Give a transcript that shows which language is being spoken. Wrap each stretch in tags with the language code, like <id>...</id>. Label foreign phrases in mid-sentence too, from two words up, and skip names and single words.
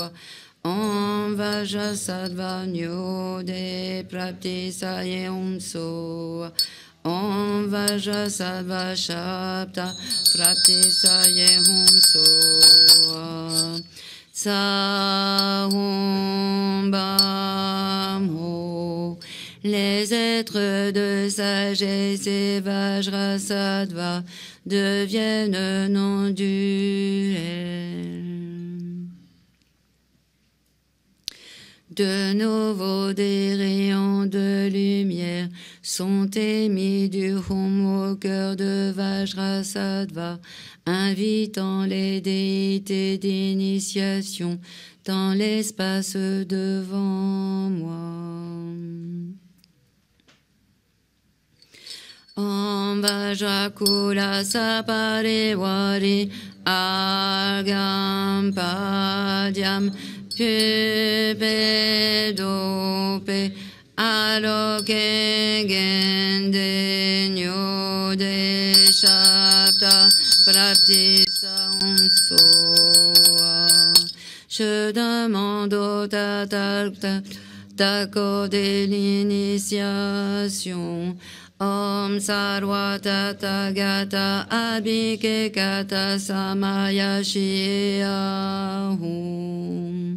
<sa>Om Vajrasattva Nyode Praptisaye Hum So. Om Vajrasattva Shabda Praptisaye Hum So. Sahum Bam Ho.</sa> <fr>Les êtres de sagesse et Vajrasattva deviennent non-duels. De nouveau des rayons de lumière sont émis du Hum au cœur de Vajrasattva, invitant les déités d'initiation dans l'espace devant moi.</fr> <sa>Om Vajrakula Saparivari Argam Padyam Pupe Dope Aloke Gende Nyode Shabda Praptisa Hum So.</sa> <fr>Je demande au Tathagata d'accorder l'initiation.</fr> <sa>Om Sarva Tathagata Abhike Kata Samaya Hum.</sa>